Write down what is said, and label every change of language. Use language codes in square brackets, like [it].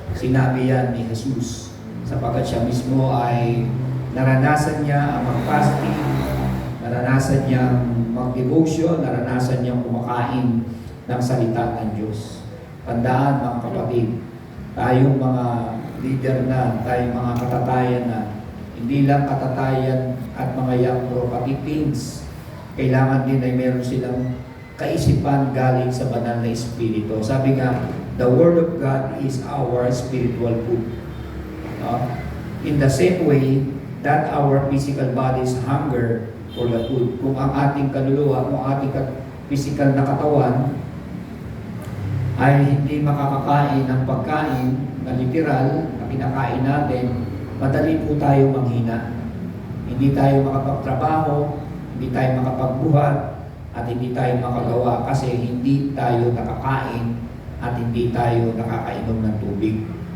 [tl] Sinabi yan ni Jesus, sapagkat siya mismo ay naranasan niya ang mag-fasting, naranasan niyang mag-devotion, naranasan niyang kumakain ng salita ng Diyos. Tandaan mga kapatid, tayong mga leader na, tayong mga katatayan na, hindi lang katatayan at mga young prophetic teens, kailangan din ay meron silang kaisipan galing sa banal na Espiritu. Sabi nga, [en] the Word of God is our spiritual food. No? In the same way that our physical bodies hunger for the food. [tl] Kung ang ating kaluluwa, kung ang ating physical na katawan ay hindi makakakain ng pagkain na literal na pinakain natin, madali po tayo manghina. Hindi tayo makapagtrabaho, hindi tayo makapagbuhat, at hindi tayo makagawa kasi hindi tayo nakakain at hindi tayo nakakainom ng tubig.